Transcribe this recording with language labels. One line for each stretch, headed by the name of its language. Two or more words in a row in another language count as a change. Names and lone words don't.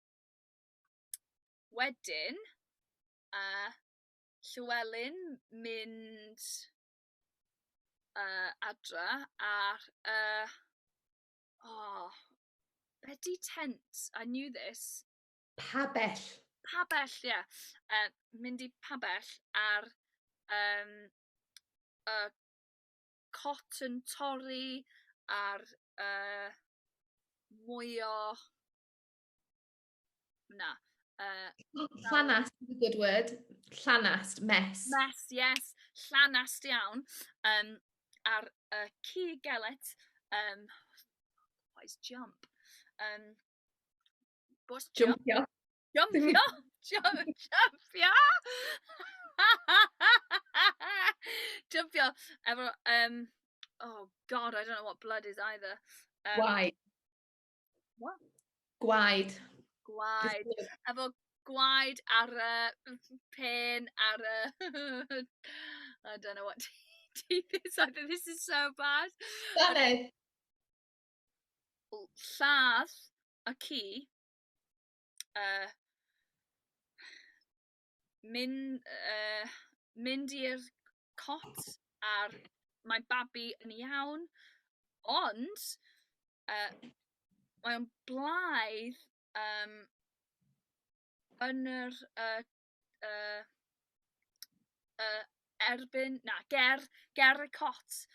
Welsh: Wedyn, Llywelyn mynd adra ar Bedi tent.
English: I knew this.
Welsh: Pabell. Pabell, yeah. Mynd i pabell ar cot yn torri ar mwy o... Na.
English: Llanast is a good word. Llanast, mess. Mess, yes.
Welsh: Llanast iawn. Ar ci Gellert.
English: What is jump? What's jump?
Welsh: Jumpio. Jumpio! Jumpio! Jumpio.
English: Oh God, I don't know what blood is either.
Welsh: Gwaed.
English: What?
Welsh: Gwaed. Gwaed. Efo gwaed ar pen ar
English: I don't know what teeth is either. This is so bad.
Welsh: Lladd. Lladd a ci mynd i'r cot ar mae babi yn iawn, ond mae o'n blaidd yn yr erbyn, na, ger y cot.